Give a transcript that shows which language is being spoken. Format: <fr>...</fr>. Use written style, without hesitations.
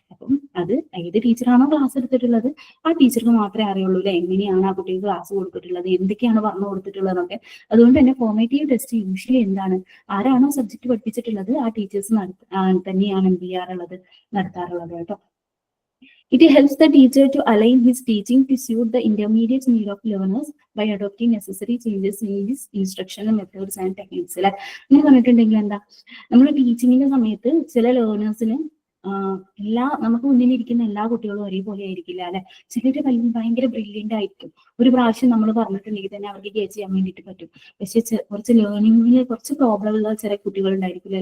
<ml>അപ്പം അത് ഏത് ടീച്ചറാണോ ക്ലാസ് എടുത്തിട്ടുള്ളത് ആ ടീച്ചർക്ക് മാത്രമേ അറിയുള്ളൂ അല്ലെ, എങ്ങനെയാണ് ആ കുട്ടിക്ക് ക്ലാസ് കൊടുത്തിട്ടുള്ളത്, എന്തൊക്കെയാണ് പറഞ്ഞു കൊടുത്തിട്ടുള്ളതൊക്കെ. അതുകൊണ്ട് തന്നെ ഫോർമേറ്റീവ് ടെസ്റ്റ് യൂഷ്വലി എന്താണ്, ആരാണോ സബ്ജക്ട് പഠിപ്പിച്ചിട്ടുള്ളത് ആ ടീച്ചേഴ്സ് തന്നെയാണ് എന്ത് ചെയ്യാറുള്ളത്, നടത്താറുള്ളത് കേട്ടോ.</ml> <en>It helps the teacher to align his teaching to suit the intermediate need of learners by adopting necessary changes in his instructional methods and techniques.</en> <ml>അല്ലെ, എന്ന് പറഞ്ഞിട്ടുണ്ടെങ്കിൽ എന്താ, നമ്മൾ ടീച്ചിങ്ങിന്റെ സമയത്ത് ചില ലേണേഴ്സിന് നമുക്ക് മുന്നിലിരിക്കുന്ന എല്ലാ കുട്ടികളും ഒരേപോലെ ആയിരിക്കില്ല അല്ലെ. ചിലര് ഭയങ്കര ബ്രില്യന്റ് ആയിരിക്കും, ഒരു പ്രാവശ്യം നമ്മൾ പറഞ്ഞിട്ടുണ്ടെങ്കിൽ തന്നെ അവർക്ക് കേച്ച് ചെയ്യാൻ വേണ്ടിയിട്ട് പറ്റും. പക്ഷെ കുറച്ച് ലേണിംഗിൽ കുറച്ച് പ്രോബ്ലം ഉള്ള ചില കുട്ടികൾ ഉണ്ടായിരിക്കില്ല.</ml>